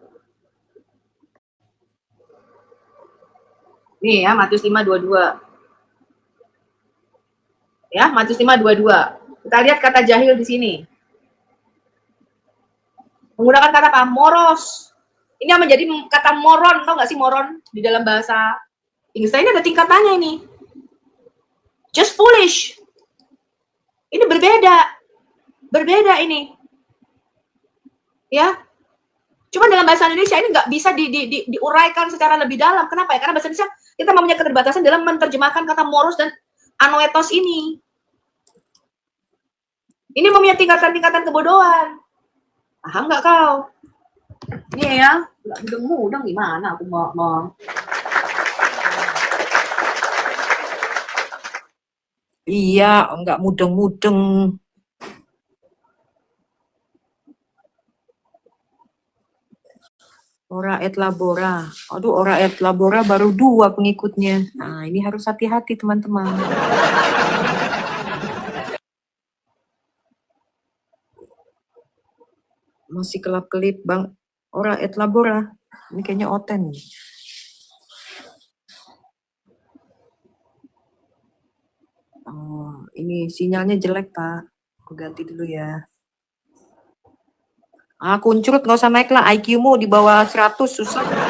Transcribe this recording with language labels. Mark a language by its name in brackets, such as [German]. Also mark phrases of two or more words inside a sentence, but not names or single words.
[Indonesian] Nih ya, Matius 5:22. Ya, Matius 5:22. Kita lihat kata jahil di sini. Menggunakan kata apa? Moros. Ini yang menjadi kata moron, tau nggak sih moron di dalam bahasa Inggris? Ini ada tingkatannya ini. [English] Just foolish. [Indonesian] Ini berbeda ini. Ya. Cuma dalam bahasa Indonesia ini nggak bisa diuraikan secara lebih dalam. Kenapa ya? Karena bahasa Indonesia kita mempunyai keterbatasan dalam menerjemahkan kata moros dan anoetos ini. Ini mempunyai tingkatan-tingkatan kebodohan. Paham nggak kau? Ini ya, nggak mudeng gimana aku mau. Iya, nggak mudeng-mudeng. [Latin] Ora et labora. [Indonesian] Aduh, [Latin] ora et labora [Indonesian] baru 2 pengikutnya. Nah, ini harus hati-hati teman-teman. Masih kelap-kelip bang. [Latin] Ora et labora. [Indonesian] Ini kayaknya oten nih. Oh, ini sinyalnya jelek Pak. Aku ganti dulu ya. Kuncrut nggak usah naik lah, IQ-mu di bawah 100 susah.